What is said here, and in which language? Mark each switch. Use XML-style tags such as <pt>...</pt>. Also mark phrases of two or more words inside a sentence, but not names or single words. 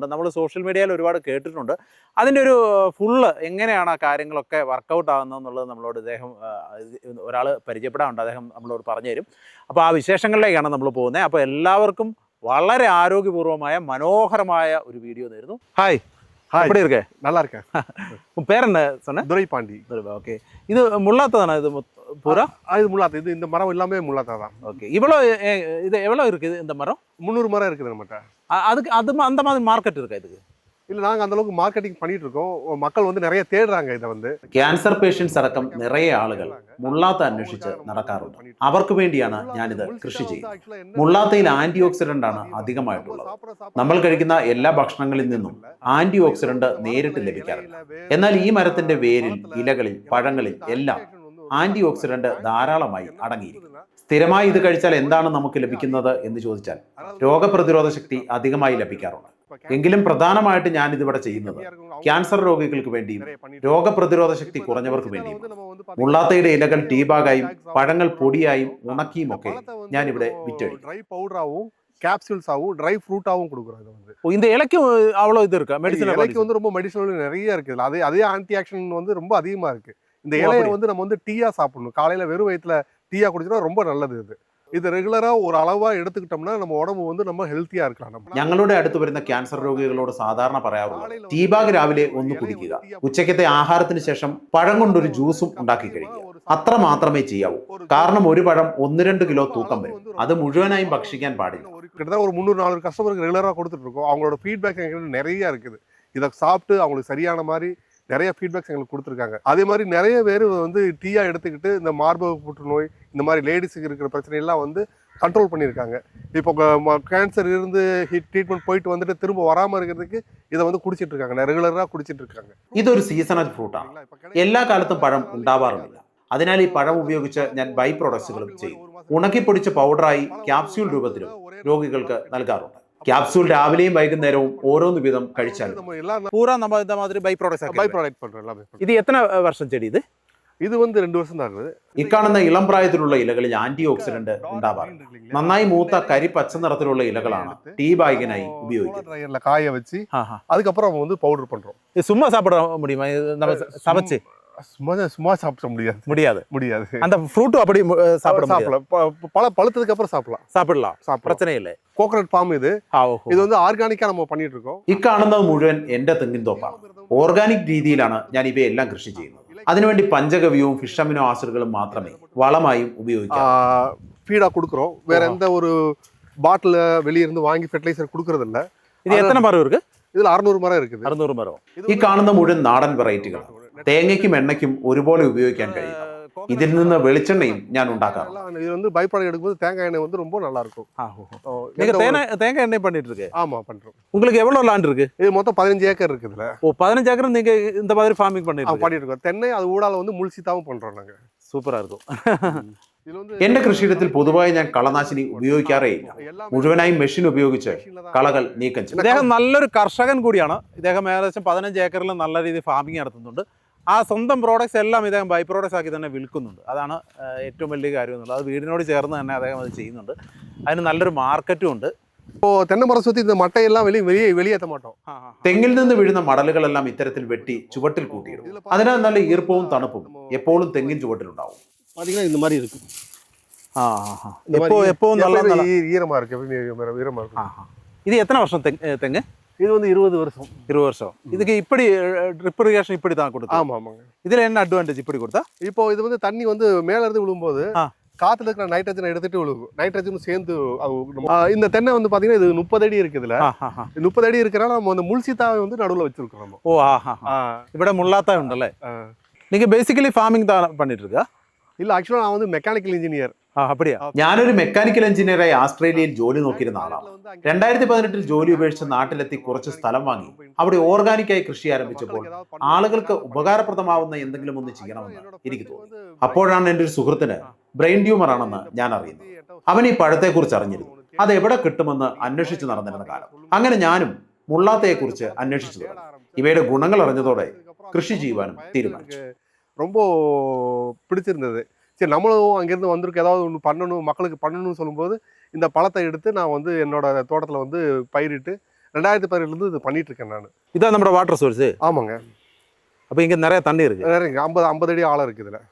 <ml>നമ്മൾ സോഷ്യൽ മീഡിയയിൽ ഒരുപാട് കേട്ടിട്ടുണ്ട്. അതിൻ്റെ ഒരു ഫുള്ള് എങ്ങനെയാണ് ആ കാര്യങ്ങളൊക്കെ വർക്കൗട്ട് ആകുന്നതെന്നുള്ളത് നമ്മളോട് ഒരാൾ പരിചയപ്പെടാറുണ്ട്. അദ്ദേഹം നമ്മളോട് പറഞ്ഞു തരും. അപ്പോൾ ആ വിശേഷങ്ങളിലേക്കാണ് നമ്മൾ പോകുന്നത്. അപ്പോൾ എല്ലാവർക്കും വളരെ ആരോഗ്യപൂർവമായ മനോഹരമായ ഒരു വീഡിയോ നേരുന്നു. ഹായ്,</ml> <ta>எப்படி இருக்க? நல்லா இருக்கேன். உன் பேர் என்ன சொன்ன? துரைபாண்டி. ஓகே. இது முள்ளாத்தா தானே? இது பூரா இது முள்ளாத்தா. இது இந்த மரம் எல்லாமே முள்ளாத்தா தான். ஓகே. இவ்வளோ இது எவ்வளோ இருக்குது இந்த மரம்? 300 மரம் இருக்குது நம்மகிட்ட. அதுக்கு அந்த மாதிரி மார்க்கெட் இருக்கா இதுக்கு? இல்லை, நாங்கள் அந்தளவுக்கு மார்க்கெட்டிங் பண்ணிட்டு இருக்கோம். மக்கள் வந்து நிறைய தேடுறாங்க இதை வந்து.</ta> <en>cancer patients</en> <ml>അടക്കം നിറയെ ആളുകൾ മുള്ളാത്ത അന്വേഷിച്ച് നടക്കാറുണ്ട്. അവർക്ക് വേണ്ടിയാണ് ഞാനിത് കൃഷി ചെയ്യുന്നത്. മുള്ളാത്തയിൽ ആന്റി ഓക്സിഡന്റ് ആണ് അധികമായിട്ടുള്ളത്. നമ്മൾ കഴിക്കുന്ന എല്ലാ ഭക്ഷണങ്ങളിൽ നിന്നും ആന്റി ഓക്സിഡന്റ് നേരിട്ട് ലഭിക്കാറില്ല. എന്നാൽ ഈ മരത്തിന്റെ വേരിൽ, ഇലകളിൽ, പഴങ്ങളിൽ എല്ലാം ആന്റി ഓക്സിഡന്റ് ധാരാളമായി അടങ്ങിയിരിക്കുന്നു. സ്ഥിരമായി ഇത് കഴിച്ചാൽ എന്താണ് നമുക്ക് ലഭിക്കുന്നത് എന്ന് ചോദിച്ചാൽ രോഗപ്രതിരോധ ശക്തി അധികമായി ലഭിക്കാറുണ്ട്. എങ്കിലും പ്രധാനമായിട്ട് ഞാൻ ഇതിവിടെ ചെയ്യുന്നത് ക്യാൻസർ രോഗികൾക്ക് വേണ്ടിയും രോഗപ്രതിരോധ ശക്തി കുറഞ്ഞവർക്ക് വേണ്ടിയും മുള്ളാത്തയുടെ ഇലകൾ ടീബാഗായും പഴങ്ങൾ പൊടിയായും ഉണക്കിയും ഒക്കെ ഞാൻ ഇവിടെ വിറ്റഴിക്കും.</ml> <ta>ட்ரை பவுடராகவும் கேப்சூல்ஸாகவும் ட்ரை ஃப்ரூட்டாகவும் கொடுக்குறோம். இது வந்து இந்த இலைக்கும் அவ்வளோ இது இருக்கா? மெடிசன் இலைக்கு வந்து ரொம்ப மெடிசனல் நிறைய இருக்குது. அதே ஆன்டி ஆக்ஷன் வந்து ரொம்ப அதிகமாக இருக்குது. இந்த இலையை வந்து நம்ம வந்து டீயா சாப்பிடணும். காலையில் வெறும் வயிற்றுல டீயா குடிச்சோன்னா ரொம்ப நல்லது. இது ரெகுலரா ஒரு அளவா எடுத்துக்கிட்டோம்னா நம்ம உடம்பு வந்து நம்ம ஹெல்த்தியா இருக்கலாம்.</ta> <ml>ഞങ്ങളുടെ അടുത്ത് വരുന്ന ക്യാൻസർ രോഗികളോട് സാധാരണ പറയാറുള്ളത് ടീബാഗ് രാവിലെ ഒന്ന് കുടിക്കുക, ഉച്ചക്കത്തെ ആഹാരത്തിന് ശേഷം പഴം കൊണ്ടൊരു ജ്യൂസും ഉണ്ടാക്കി കഴിക്കുക. അത്ര മാത്രമേ ചെയ്യാവൂ. കാരണം ഒരു പഴം 1-2 കിലോ തൂക്കം വരും. അത് മുഴുവനായും ഭക്ഷിക്കാൻ പാടില്ല.</ml> <ta>கிட்டத்தட்ட ஒரு 300-400 கஸ்டமருக்கு ரெகுலரா கொடுத்துட்டு இருக்கோம். அவங்களோட ஃபீட்பேக் எங்களுக்கு நிறைய இருக்குது. இதை சாப்பிட்டு அவங்களுக்கு சரியான மாதிரி நிறைய ஃபீட்பேக்ஸ் எங்களுக்கு கொடுத்துருக்காங்க. அதே மாதிரி நிறைய பேர் வந்து டீயா எடுத்துக்கிட்டு இந்த மார்பக புற்றுநோய், இந்த மாதிரி லேடிஸுக்கு இருக்கிற பிரச்சனையெல்லாம் வந்து கண்ட்ரோல் பண்ணியிருக்காங்க. இப்போ கேன்சர் இருந்து ட்ரீட்மெண்ட் போயிட்டு வந்துட்டு திரும்ப வராமல் இருக்கிறதுக்கு இதை வந்து குடிச்சிட்டு இருக்காங்க. ரெகுலராக குடிச்சிட்டு இருக்காங்க.</ta> <ml>ഇതൊരു സീസണൽ ഫ്രൂട്ടാണ്. എല്ലാ കാലത്തും പഴം ഉണ്ടാവാറുമില്ല. അതിനാൽ ഈ പഴം ഉപയോഗിച്ച് ഞാൻ ബൈ പ്രോഡക്ട്സുകളും ചെയ്യും. ഉണക്കിപ്പൊടിച്ച പൗഡറായി ക്യാപ്സ്യൂൾ രൂപത്തിലും രോഗികൾക്ക് നൽകാറുണ്ട്. ക്യാപ്സൂൾ രാവിലെയും വൈകുന്നേരവും ഓരോന്ന് വീതം കഴിച്ചാൽ</ml> <ta>பூரா நம்ம இந்த மாதிரி</ta> <en>by products by product</en> <ta>பண்ணுறோம் எல்லாமே. இது எத்தனை வருஷம் செடி இது? இது வந்து 2 வருஷம் தான் ஆகுது.</ta> <ml>ഇക്കാണുന്ന ഇളം പ്രായത്തിലുള്ള ഇലകളിൽ ആന്റി ഓക്സിഡന്റ് ഉണ്ടാവാറുണ്ട്. നന്നായി മൂത്ത കരി പച്ച നിറത്തിലുള്ള ഇലകളാണ് ടീ ബാഗിനായി ഉപയോഗിക്കുന്നത്.</ml> <ta>ட்ரையர்ல காய வச்சு அதுக்கப்புறம் நம்ம வந்து பவுடர் பண்றோம். இது சும்மா சாப்பிட முடியுமா? நம்ம சமைச்சு சும்மா சாப்பிட முடியாது. அந்த ஃப்ரூட் அப்படி சாப்பிடலாம். பழுத்ததுக்கு அப்புறம் சாப்பிடலாம். பிரச்சனை இல்லை.</ta> <en>coconut palm</en> <ta>இது வந்து ஆர்கானிக்கா நம்ம பண்ணிட்டு இருக்கோம்.</ta> <ml>ഇക്കാണുന്നത് മുഴുവൻ എന്റെ തെങ്ങിൻ തോപ്പാണ്. ഓർഗാനിക് രീതിയിലാണ് ഞാൻ ഇവയെല്ലാം കൃഷി ചെയ്യുന്നത്. അതിനുവേണ്ടി പഞ്ചഗവ്യവും ഫിഷ് അമിനോ ആസിഡുകളും മാത്രമേ വളമായും ഉപയോഗിക്കാം.</ml> <ta>ஃபீடா கொடுக்குறோம். வேற எந்த ஒரு பாட்டில் வெளிய இருந்து வாங்கி ஃபெர்டிலைசர் கொடுக்கறது இல்ல. இது எத்தனை மரம் இருக்கு? இதுல 600 மரம் இருக்குது.</ta> <ml>600 മരം. ഈ കാണുന്ന മുഴുവൻ നാടൻ വെറൈറ്റികളാണ്. തേങ്ങയ്ക്കും എണ്ണയ്ക്കും ഒരുപോലെ ഉപയോഗിക്കാൻ കഴിയും. ഇതിൽ നിന്ന് വെളിച്ചെണ്ണയും ഞാൻ ഉണ്ടാക്കാറുണ്ട്.</ml> <ta>இது வந்து</ta> <en>by product</en> <ta>எடுக்கும்போது தேங்காய் எண்ணெய் வந்து ரொம்ப நல்லா இருக்கும். நீங்க தேங்காய் எண்ணெய் பண்ணிட்டு இருக்கு? ஆமா பண்றோம். உங்களுக்கு எவ்வளவு லேண்ட் இருக்கு? இது மொத்தம் 15 ஏக்கர் இருக்குதுல. 15 ஏக்கர் நீங்க இந்த மாதிரி ஃபார்மிங் பண்ணிட்டு இருக்கோம். தென்னை அது ஊடால வந்து முள்சித்தாவும் பண்றோம் நாங்க. சூப்பரா இருக்கும்.</ta> <ml>എന്റെ കൃഷിയിടത്തിൽ പൊതുവായി ഞാൻ കളനാശിനി ഉപയോഗിക്കാറേയില്ല. മുഴുവനായും മെഷീൻ ഉപയോഗിച്ച് കളകൾ നീക്കം ചെയ്യും. ഇദ്ദേഹം നല്ലൊരു കർഷകൻ കൂടിയാണ്. ഇദ്ദേഹം ഏകദേശം 15 ഏക്കറിൽ നല്ല രീതിയിൽ ഫാമിംഗ് നടത്തുന്നുണ്ട്. ആ സ്വന്തം പ്രോഡക്ട്സ് എല്ലാം ഇദ്ദേഹം</ml> <en>by products</en> <ml>ആക്കി തന്നെ വിൽക്കുന്നുണ്ട്. അതാണ് ഏറ്റവും വലിയ കാര്യം എന്നുള്ളത്. അത് വീടിനോട് ചേർന്ന് തന്നെ അദ്ദേഹം അത് ചെയ്യുന്നുണ്ട്. അതിന് നല്ലൊരു മാർക്കറ്റും ഉണ്ട്.</ml> <ta>இப்போ தென்னை மரம் சுற்றி இந்த மட்டையெல்லாம் வெளியேற்ற மாட்டோம்.</ta> <ml>തെങ്ങിൽ നിന്ന് വീഴുന്ന മടലുകളെല്ലാം ഇത്തരത്തിൽ വെട്ടി ചുവട്ടിൽ കൂട്ടിയിടും. അതിനാൽ നല്ല ഈർപ്പവും തണുപ്പും എപ്പോഴും തെങ്ങിൻ ചുവട്ടിലുണ്ടാവും.</ml> <ta>பார்த்தீங்கன்னா இந்த மாதிரி இருக்கு. எப்பவும் நல்லா ஈரமா இருக்கு, எப்பவுமே ஈரமா இருக்கு. இது எத்தனை வருஷம் தெங்கு? இது வந்து 20 வருஷம். 20 வருஷம். இதுக்கு இப்படி</ta> <en>drip irrigation</en> <ta>இப்படி தான் கொடுத்தா? ஆமா ஆமாங்க. இதுல என்ன அட்வான்டேஜ் இப்படி கொடுத்தா? இப்போ இது வந்து தண்ணி வந்து மேல இருந்து விழும்போது காத்துல இருக்கிற நைட்ரஜனை எடுத்துட்டு விழுகும், நைட்ரஜனும் சேர்ந்து. இந்த தென்னை வந்து பாத்தீங்கன்னா இது 30 அடி இருக்குதுல, 30 அடி இருக்கிறனால நம்ம அந்த முள்சீத்தாவை வந்து நடுவுல வச்சிருக்கோம் நம்ம.</ta> <ml>ஓ ഇവിടെ മുള്ളാത്ത ഉണ്ടല്ലേ?</ml> <ta>நீங்க</ta> <en>basically farming</en> <ta>தான் பண்ணிட்டு இருக்கா? இல்ல, ஆக்சுவலா நான் வந்து</ta> <en>mechanical engineer.</en> <ta>அப்படியா?</ta> <ml>ഞാനൊരു മെക്കാനിക്കൽ എഞ്ചിനീയറായി ആസ്ട്രേലിയയിൽ ജോലി നോക്കിയിരുന്ന ആളാണ്. 2018 ജോലി ഉപേക്ഷിച്ച് നാട്ടിലെത്തി കുറച്ച് സ്ഥലം വാങ്ങി അവിടെ ഓർഗാനിക്കായി കൃഷി ആരംഭിച്ചപ്പോൾ ആളുകൾക്ക് ഉപകാരപ്രദമാവുന്ന എന്തെങ്കിലും ഒന്ന് ചെയ്യണമെന്ന് എനിക്ക് തോന്നി. അപ്പോഴാണ് എൻ്റെ ഒരു സുഹൃത്തിന്</ml> <en>brain tumour</en> <ml>ആണെന്ന് ഞാൻ അറിയുന്നത്. അവൻ ഈ പഴത്തെക്കുറിച്ച് അറിഞ്ഞിരുന്നു. അത് എവിടെ കിട്ടുമെന്ന് അന്വേഷിച്ച് നടന്നിരുന്ന കാലം. അങ്ങനെ ഞാനും മുള്ളാത്തയെക്കുറിച്ച് അന്വേഷിച്ചു തുടങ്ങി. ഇവയുടെ ഗുണങ്ങൾ അറിഞ്ഞതോടെ കൃഷി ചെയ്യുവാനും തീരുമാനിച്ചു.</ml> <ta>ரொம்ப பிடிச்சிருந்தது. சரி, நம்மளும் அங்கேருந்து வந்திருக்க ஏதாவது ஒன்று பண்ணணும், மக்களுக்கு பண்ணணும்னு சொல்லும்போது இந்த பழத்தை எடுத்து நான் வந்து என்னோட தோட்டத்தில் வந்து பயிரிட்டு 2018 இது பண்ணிட்டு இருக்கேன் நான். இதான் நம்ம</ta> <en>water source?</en> <ta>ஆமாங்க. அப்போ இங்கே நிறைய தண்ணி இருக்கு? நிறைய 50 அடி ஆழம் இருக்கு இதில்.</ta>